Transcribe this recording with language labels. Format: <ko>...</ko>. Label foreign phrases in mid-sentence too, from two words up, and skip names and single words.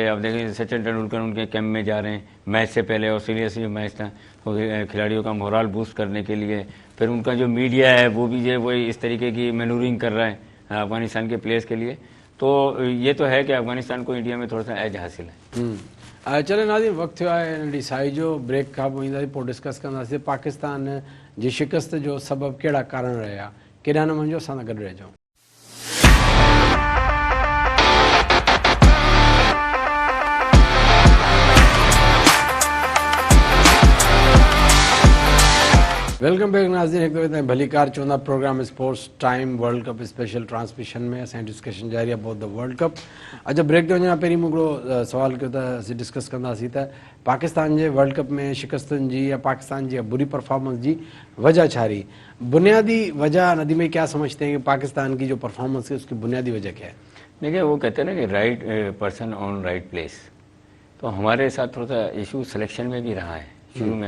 <ur>اب دیکھیں، سچن تندولکر ان کے کیمپ میں جا رہے ہیں، میچ سے پہلے آسٹریلیا سے جو میچ تھا تو کھلاڑیوں کا</ur> <en>morale boost</en> <ur>کرنے کے لیے. پھر ان کا جو میڈیا ہے وہ بھی جو وہی اس طریقے کی مینووَرنگ کر رہا ہے افغانستان کے پلیئرز کے لیے. تو یہ تو ہے کہ افغانستان کو انڈیا میں تھوڑا سا ایج حاصل ہے.</ur> <sd>चले नाज़िर, वक़्तु थियो आहे नंढी साई जो, ब्रेक खां पोइ ईंदासीं, पोइ डिस्कस कंदासीं पाकिस्तान जी शिकस्त जो सबबु कहिड़ा कारण रहिया। केॾा न वञिजो, असां सां गॾु रहिजो।</sd> <en>welcome back</en> <sd>नाज़रीन, हिकु दफ़े ताईं भली कार चवंदा प्रोग्राम</sd> <en>Sports Time World Cup special transmission</en> <sd>में असांजी डिस्कशन जारी आहे</sd> <en>about the World Cup.</en> <sd>अच्छा, ब्रेक ते वञण खां पहिरीं मूं हिकिड़ो सवाल कयो त असीं डिस्कस कंदासीं त पाकिस्तान जे वर्ल्ड कप में शिकस्तनि जी या पाकिस्तान जी बुरी परफॉर्मेंस जी वजह छा रही?</sd> <ur>بنیادی وجہ ندی میں کیا سمجھتے ہیں کہ پاکستان کی جو پرفارمنس ہے اس کی بنیادی وجہ کیا ہے? دیکھیے، وہ کہتے ہیں نا کہ</ur> <en>right person on right place.</en> <ur>تو ہمارے ساتھ تھوڑا سا ایشو سلیکشن میں بھی رہا ہے شروع میں.</ur>